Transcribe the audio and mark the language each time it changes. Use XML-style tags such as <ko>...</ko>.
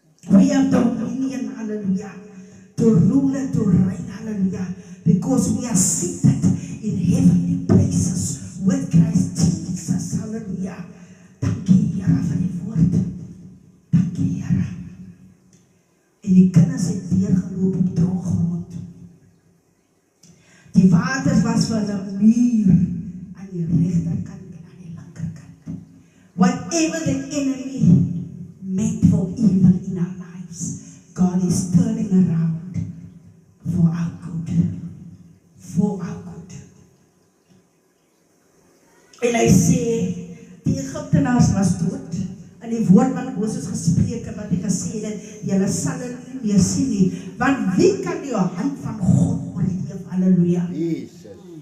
<en>We have dominion, hallelujah, to rule and to reign, hallelujah, because we are seated in heavenly places with Christ Jesus, hallelujah.</en> <af>Dankie Here vir die woord. Dankie Here. En die kinders het deurgeloop op droog grond. Die waters was vir hulle muur aan die regterkant en aan die linkerkant.</af> <en>Whatever the enemy meant for evil in our lives, God is turning around for our good. For our good.</en> <af>En hy sê, die Egiptenaars was dood, en die woord wat Moses gespreek het, wat hy gesê het, julle sal dit nie meer sien nie, want wie kan die hand van God oorleef, halleluja. Jesus.</af>